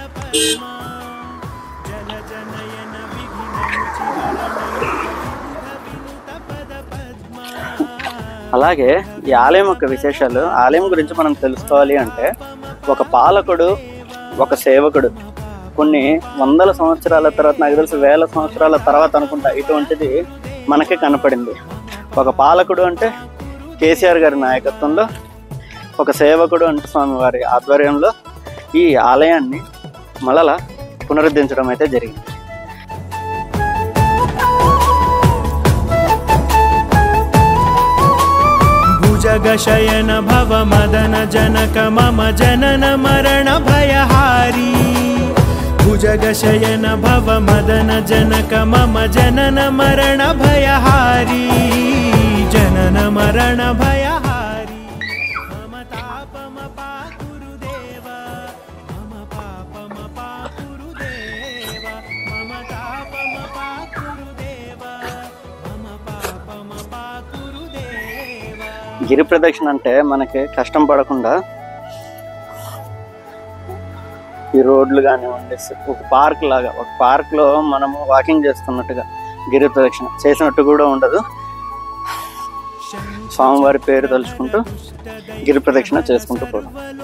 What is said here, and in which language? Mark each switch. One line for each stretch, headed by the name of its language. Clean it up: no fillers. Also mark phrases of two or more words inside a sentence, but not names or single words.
Telugu: అలాగే ఈ ఆలయం యొక్క విశేషాలు, ఆలయం గురించి మనం తెలుసుకోవాలి అంటే, ఒక పాలకుడు, ఒక సేవకుడు కొన్ని వందల సంవత్సరాల తర్వాత, నాకు తెలిసి 1000 సంవత్సరాల తర్వాత అనుకుంటా, ఇటువంటిది మనకే కనపడింది. ఒక పాలకుడు అంటే కేసీఆర్ గారి నాయకత్వంలో, ఒక సేవకుడు అంటే స్వామివారి ఆధ్వర్యంలో ఈ ఆలయాన్ని మళ్ళా పునరుద్ధరించడం అయితే జరిగింది.
Sanskrit: भुजगशयन भव मदन जनक मम जनन मरण भयहारी भुजगशयन भव मदन जनक मम जनन मरण भयहारी जनन मरण भयहारी मम तापम पाकुरुदेव मम पापम पाकुरुदेव मम तापम पाकुरुदेव मम पापम पाकुरुदेव.
Telugu: గిరి ప్రదక్షిణ అంటే మనకి కష్టం పడకుండా ఈ రోడ్లు కానివ్వండి, ఒక పార్క్ లాగా, ఒక పార్క్లో మనము వాకింగ్ చేస్తున్నట్టుగా గిరి ప్రదక్షిణ చేసినట్టు కూడా ఉండదు. స్వామివారి పేరు తలుచుకుంటూ గిరి ప్రదక్షిణ చేసుకుంటూ పోతాం.